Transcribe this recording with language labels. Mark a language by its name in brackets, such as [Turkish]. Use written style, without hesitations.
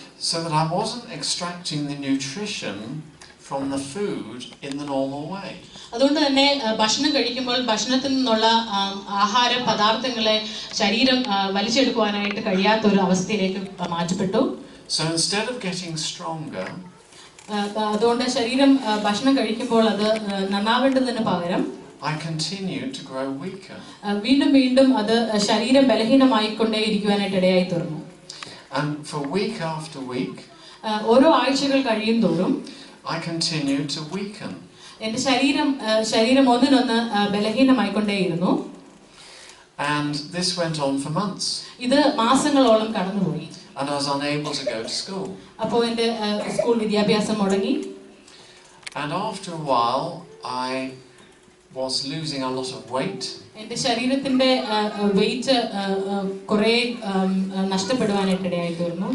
[English] So that I wasn't extracting the nutrition from the food in the normal way. [Malayalam] അതുകൊണ്ട് തന്നെ ഭക്ഷണം കഴിക്കുമ്പോൾ ഭക്ഷണത്തിൽ നിന്നുള്ള ആഹാര പദാർത്ഥങ്ങളെ ശരീരം വലിച്ചെടുക്കുവാനായിട്ട് കഴിയാത്ത ഒരു അവസ്ഥയിലേക്ക് മാറ്റപ്പെട്ടു. [English] So instead of getting stronger, [Malayalam] അതുകൊണ്ട് ശരീരം ഭക്ഷണം കഴിക്കുമ്പോൾ അത് നന്നാവേണ്ടതിന് പകരം [English] I continued to grow weaker. [Malayalam] വീണ്ടും വീണ്ടും അത് ശരീരം ബലഹീനമായിക്കൊണ്ടേയിരിക്കുവാനായിട്ട് ഇടയായി തീർന്നു. [English] And for week after week, [Malayalam] ഓരോ ആഴ്ചകൾ കഴിയും തോറും [English] I continued to weaken. [Malayalam] എന്റെ ശരീരം ഒന്നിനൊന്ന് ബലഹീനമായിക്കൊണ്ടേയിരുന്നു. [English] And this went on for months. [Malayalam] ഇത് മാസങ്ങളോളം കടന്നുപോയി. [English] And I was unable to go to school. [Malayalam] അപ്പോൾ എന്റെ സ്കൂൾ വിദ്യാഭ്യാസം മുടങ്ങി. [English] And after a while, I was losing a lot of weight. [Malayalam] എന്റെ ശരീരത്തിന്റെ വെയിറ്റ് കുറെ നഷ്ടപ്പെടുവാനായിട്ട് ഇടയായി തീർന്നു.